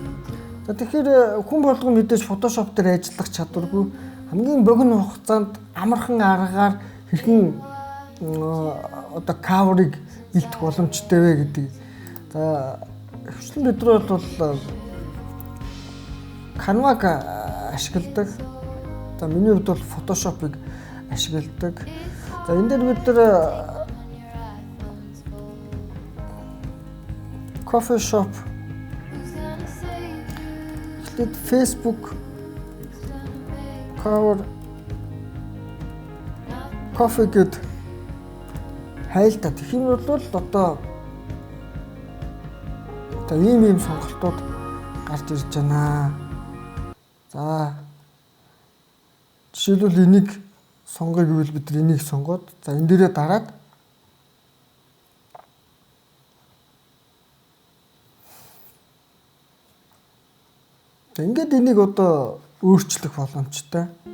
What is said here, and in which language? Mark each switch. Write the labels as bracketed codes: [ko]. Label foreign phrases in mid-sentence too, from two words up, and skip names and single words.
[mn] За тэгэхээр хүн болгон мэдээж Photoshop дээр ажиллах чадваргүй хамгийн богино хугацаанд амархан аргаар хэрхэн одоо cover-ыг илтэх боломжтой вэ гэдэг. За хвчлэн бид нар бол Canva-г ашигладаг. За миний хувьд бол Photoshop-ыг ашигладаг. За энэ дээр бид нар [en] coffee shop, Facebook cover, [mn] coffee гэд хайлтаа. Тэгэх юм бол одоо ийм сонголтууд гарч ирж байна. За жишээлбэл энийг сонгоё гэвэл бид энийг сонгоод за энэ дээрээ дараад ингээд энийг одоо өөрчлөх боломжтой.